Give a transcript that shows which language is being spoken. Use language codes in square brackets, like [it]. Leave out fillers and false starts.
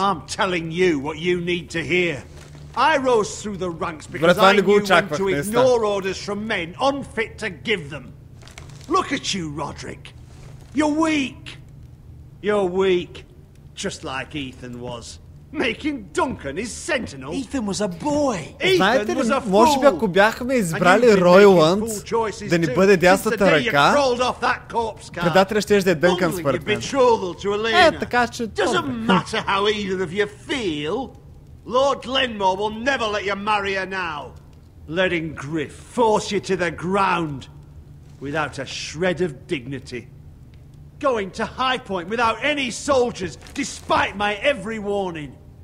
[en] I'm telling you what you need to hear. I rose through the ranks because I knew when to ignore orders from men unfit to give them. Look at you, Roderick. You're weak. You're weak. Just like Ethan was. Making Duncan his sentinel. Ethan was a boy. [bg] Знаете ли, може би ако бяхме избрали Ройланд да ни бъде дясната ръка, предателя ще е Дънкан според мен. Така че... [en] Doesn't matter how either of you feel. Lord Glenmore will never let you marry her now. Letting Griff force you to the ground without a shred of dignity. Going to High Point without any soldiers, despite my every warning.